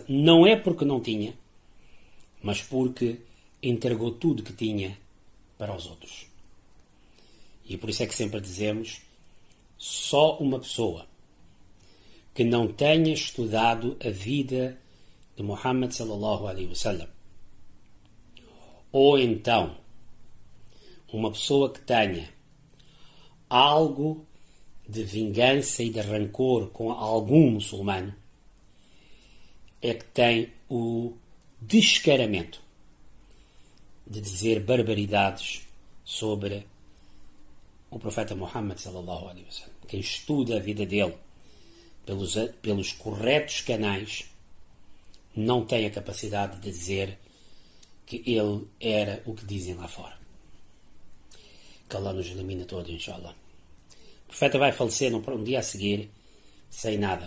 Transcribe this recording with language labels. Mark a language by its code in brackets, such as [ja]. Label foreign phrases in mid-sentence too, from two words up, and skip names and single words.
[pt] Não é porque não tinha, mas porque entregou tudo que tinha para os outros. E por isso é que sempre dizemos: só uma pessoa que não tenha estudado a vida de Muhammad [ar] صلى الله عليه وسلم, [pt] ou então uma pessoa que tenha algo de vingança e de rancor com algum muçulmano, é que tem o descaramento de dizer barbaridades sobre o profeta Muhammad [ar] صلى الله عليه وسلم. [pt] Quem estuda a vida dele pelos corretos canais não tem a capacidade de dizer que ele era o que dizem lá fora. Que Allah nos elimina todos, inshallah. O profeta vai falecer um dia a seguir sem nada.